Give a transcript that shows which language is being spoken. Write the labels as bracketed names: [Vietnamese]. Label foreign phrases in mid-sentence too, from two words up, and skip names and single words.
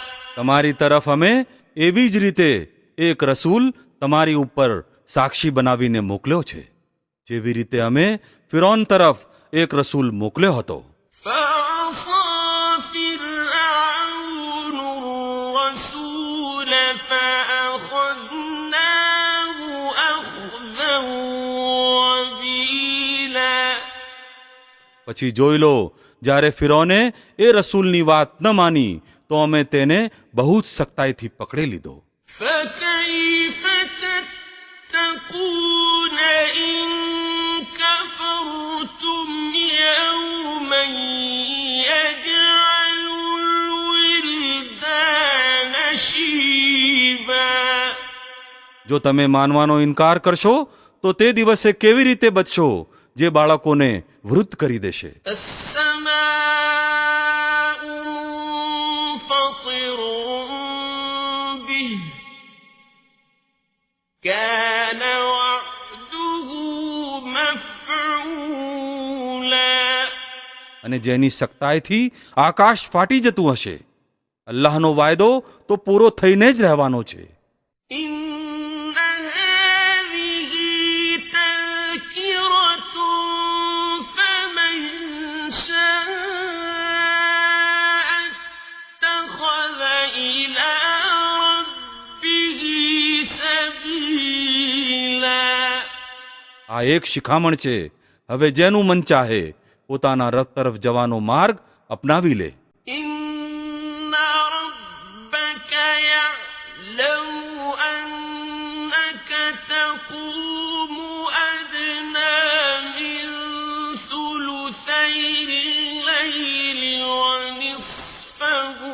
[Gujarati] તમારી તરફ અમે એવી જ રીતે એક રસૂલ તમારી ઉપર સાક્ષી બનાવીને મોકલ્યો છે, જેવી રીતે અમે ફિરૌન તરફ એક રસૂલ મોકલ્યો હતો. [Arabic] فعصى فرعون الرسول فأخذناه أخذا وبيلا. [Gujarati] પછી જોઈ લો, જ્યારે ફિરૌને એ રસૂલની વાત ન માની તો અમે તેને બહુ જ સખ્તાઈથી પકડી લીધો. [Arabic] فكيف تتقون إن كفرتم يوما يجعل الولدان شيبا. [Gujarati] જો તમે માનવાનો ઇનકાર કરશો તો તે દિવસે કેવી રીતે બચશો જે બાળકોને વૃદ્ધ કરી દેશે. [Arabic] السماء منفطر به كان وعده مفعولا. [Gujarati] અને જેની સખ્તાઈથી આકાશ ફાટી જતું હશે, અલ્લાહનો વાયદો તો પૂરો થઈને જ રહેવાનો છે. [Arabic] إن هذه تذكرة فمن شاء اتخذ إلى ربه سبيلا. [Gujarati] આ એક શિખામણ છે. હવે જેનું મન ચાહે પોતાના રબ તરફ જવાનો માર્ગ અપનાવી લે. [Arabic] إن ربك يعلم أنك تقوم أدنى من ثلثي الليل ونصفه